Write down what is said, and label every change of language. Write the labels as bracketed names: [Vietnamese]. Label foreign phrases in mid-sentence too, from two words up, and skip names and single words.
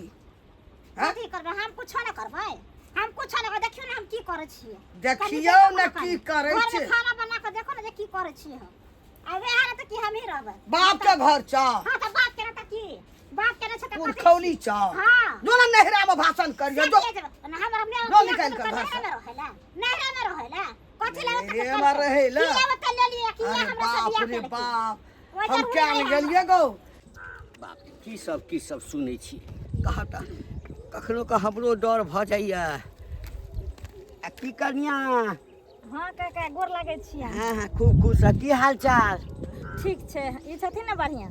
[Maithili] कथि करबे हम कुछो न करबै हम कुछो न देखियो न हम की करै छियै देखियो न की करै छै खाना बना के देखो न जे की करै छियै हम अबे हाल त की हम ही रहबै बाप के घर छ हां त बाप के त की बाप के न छ त पुरखौली छ हां जो न नहरा में भाषण करियो जो हमरा में लो निकाल कर घर से रहेला नहरा में रहेला कथि ले ए में रहेला की ले त ले लिए की हमरा से बाप बियाह रे के बाप हम क्या गेलिए गो बाप की सब सुनै छी कहता कखनो का हमरो डर भ जाइया आ की कनिया हां काका गोर लागै छियै हां खूब खुश की हाल चाल ठीक छै ई छथिन ने बढ़िया